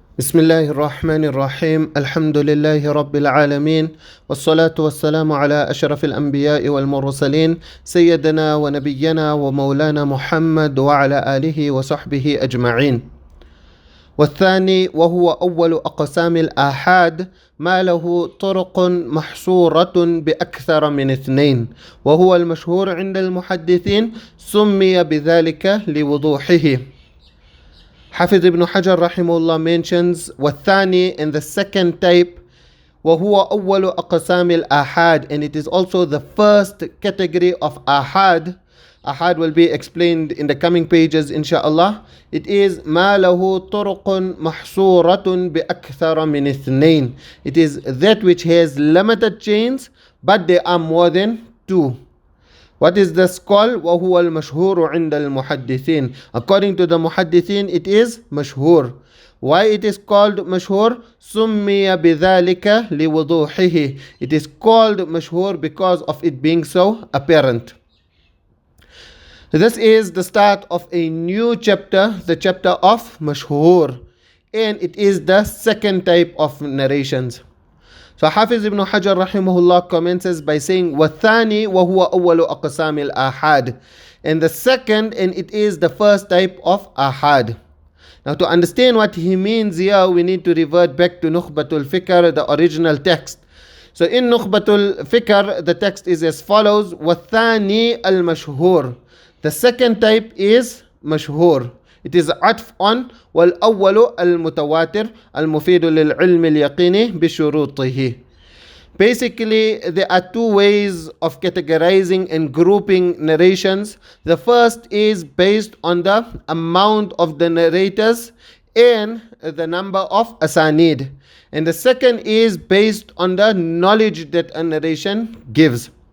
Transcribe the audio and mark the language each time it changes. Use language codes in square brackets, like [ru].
[ar] بسم الله الرحمن الرحيم الحمد لله رب العالمين والصلاة والسلام على أشرف الأنبياء والمرسلين سيدنا ونبينا ومولانا محمد وعلى آله وصحبه أجمعين. والثاني وهو أول أقسام الآحاد ما له طرق محصورة بأكثر من اثنين، وهو المشهور عند المحدثين، سمي بذلك لوضوحه. [en] Hafiz ibn Hajar rahimahullah mentions [ar] والثاني [en] in the second type [ar] وهو أول أقسام الآحاد, [en] and it is also the first category of ahad. Ahad will be explained in the coming pages inshallah. It is [ar] ما له طرق محصورة بأكثر من اثنين. [en] It is that which has limited chains but there are more than two. What is this called? [ar] وَهُوَ الْمَشْهُورُ عِنْدَ الْمُحَدِّثِينَ. [en] According to the muhaddithin, it is mashhur. Why it is called mashhur? [ar] سُمِّيَ بِذَلِكَ لِوُضُوحِهِ. [en] It is called mashhur because of it being so apparent. This is the start of a new chapter, the chapter of mashhur. And it is the second type of narrations. So Hafiz ibn Hajar rahimahullah commences by saying [ar] وَالثَّانِي وَهُوَ أَوَّلُ أَقْسَامِ الْآحَادِ, [en] and the second, and it is the first type of ahad. Now to understand what he means here, we need to revert back to Nukhbatul Fikr, the original text. So in Nukhbatul Fikr, the text is as follows: [ar] وَالثَّانِي الْمَشْهُورِ. [en] The second type is mashhur. It is [ar] عطف [en] on [ar] والأول المتواتر المفيد للعلم اليقيني بشروطه. [en] Basically, there are two ways of categorizing and grouping narrations. The first is based on the amount of the narrators and the number of asanid. And the second is based on the knowledge that a narration gives.